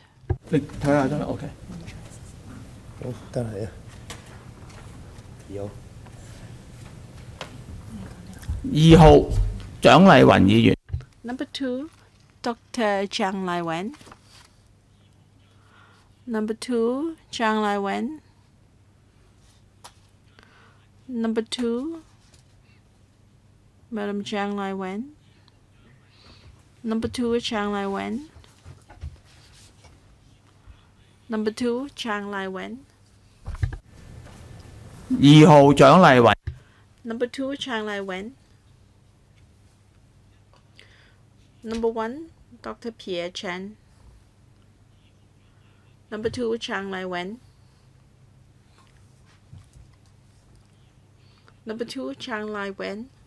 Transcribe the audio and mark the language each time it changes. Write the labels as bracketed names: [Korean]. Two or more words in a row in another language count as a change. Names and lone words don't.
[Cantonese] 你睇下真係 OK。好，得嚟啊。有。 2號蔣麗芸議員， [English] Number 2, Dr. Zhang Laiwen. Number 2, Zhang Laiwen. Number 2, Madam Zhang Laiwen. Number 2, Zhang Laiwen. Number 2, Zhang Laiwen. [Cantonese] 2 號蔣麗芸， [English] Number 2, Zhang Laiwen. Number 1, Dr. Pierre Chen. Number 2, Zhang Laiwen. Number 2, Zhang Laiwen.